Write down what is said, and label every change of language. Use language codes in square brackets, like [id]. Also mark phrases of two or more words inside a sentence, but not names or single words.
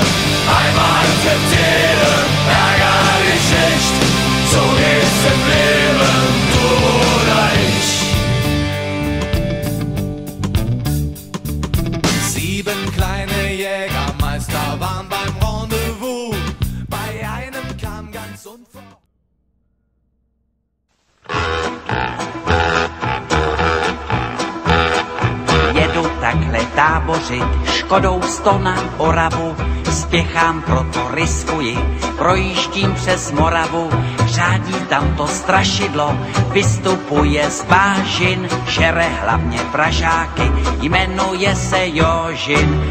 [de] Einmal trifft jeden, ärgerlich nicht. So geht's im Leben, du oder ich. 7 kleine Jägermeister waren beim Rendezvous. Bei einem kam ganz unver... [cs] Jedu takhle tábořit, Škodou 100 na Oravu, spěchám, proto riskuji, projíždím přes Moravu, řádí tam to strašidlo, vystupuje z bážin, žere hlavně pražáky, jmenuje se Jožin.